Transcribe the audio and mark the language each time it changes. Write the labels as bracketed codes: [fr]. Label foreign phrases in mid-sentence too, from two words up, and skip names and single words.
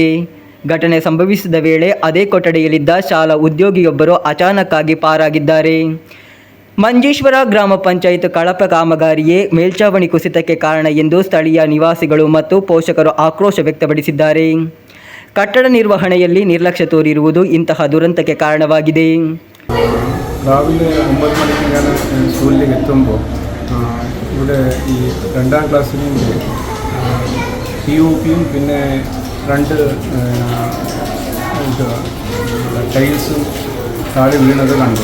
[kn] ಘಟನೆ ಸಂಭವಿಸಿದ ವೇಳೆ ಅದೇ ಕೊಠಡಿಯಲ್ಲಿದ್ದ ಶಾಲಾ ಉದ್ಯೋಗಿಯೊಬ್ಬರು ಅಚಾನಕ್ಕಾಗಿ ಪಾರಾಗಿದ್ದಾರೆ. ಮಂಜೇಶ್ವರ ಗ್ರಾಮ ಪಂಚಾಯತ್ ಕಳಪೆ ಕಾಮಗಾರಿಯೇ ಮೇಲ್ಛಾವಣಿ ಕುಸಿತಕ್ಕೆ ಕಾರಣ ಎಂದು ಸ್ಥಳೀಯ ನಿವಾಸಿಗಳು ಮತ್ತು ಪೋಷಕರು ಆಕ್ರೋಶ ವ್ಯಕ್ತಪಡಿಸಿದ್ದಾರೆ. ಕಟ್ಟಡ ನಿರ್ವಹಣೆಯಲ್ಲಿ ನಿರ್ಲಕ್ಷ್ಯ ತೋರಿರುವುದು ಇಂತಹ ದುರಂತಕ್ಕೆ ಕಾರಣವಾಗಿದೆ. [ml] രാവിലെ 9 മണിക്ക് ഞാൻ സ്കൂളിലേക്ക് എത്തുമ്പോൾ ഇവിടെ ഈ 2ാം ക്ലാസ്സിലും POPയും പിന്നെ 2 ടൈൽസും താഴെ വീണത് കണ്ടു.